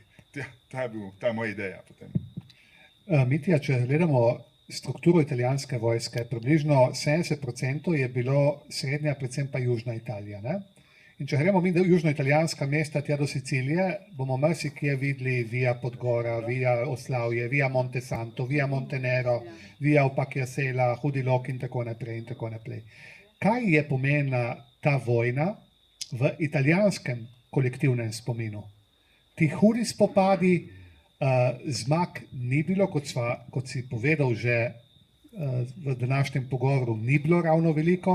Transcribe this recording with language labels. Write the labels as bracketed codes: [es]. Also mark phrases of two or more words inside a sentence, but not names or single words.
[sl] Ta je moja ideja potem. Mitja, če gledamo strukturo italijanske vojske, približno 70% je bilo srednja, predvsem pa južna Italija. Ne? In če gremo mi do južnoitalijanska mesta, tja do Sicilije, bomo marsikje videli Via Podgora, Via Oslavje, Via Monte Santo, Via Montenero, Via Opacchiasella, Hudi Lok in tako naprej in tako naprej. Kaj je pomenila ta vojna v italijanskem kolektivnem spominu? Ti hudi spopadi, zmag ni bilo, kot si povedal že v današnjem pogovoru, ni bilo ravno veliko.